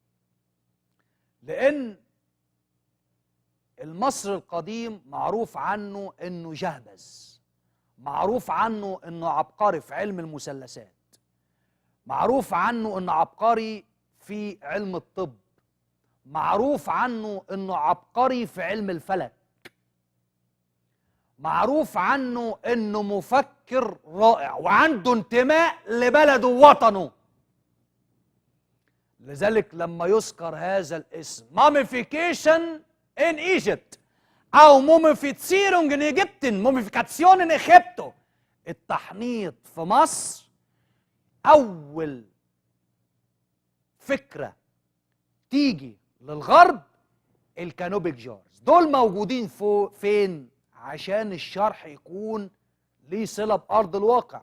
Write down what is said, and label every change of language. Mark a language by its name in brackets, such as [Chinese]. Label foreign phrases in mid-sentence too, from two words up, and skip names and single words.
[Arabic] لأن المصري القديم معروف عنه إنه جهبذ، معروف عنه إنه عبقري في علم المثلثات، معروف عنه إنه عبقري في علم الطب، معروف عنه إنه عبقري في علم الفلك، معروف عنه إنه مفكر رائع وعنده انتماء لبلده ووطنه. لذلك لما يذكر هذا الاسم [English] mummification in Egypt [Arabic] أو [German] mummificierung in Ägypten، mummification in Ägypto، [Arabic] التحنيط في مصر أول فكرة تيجي للغرب [English] canopic jars. [Arabic] دول موجودين فين؟ عشان الشرح يكون ليه صلة بأرض الواقع.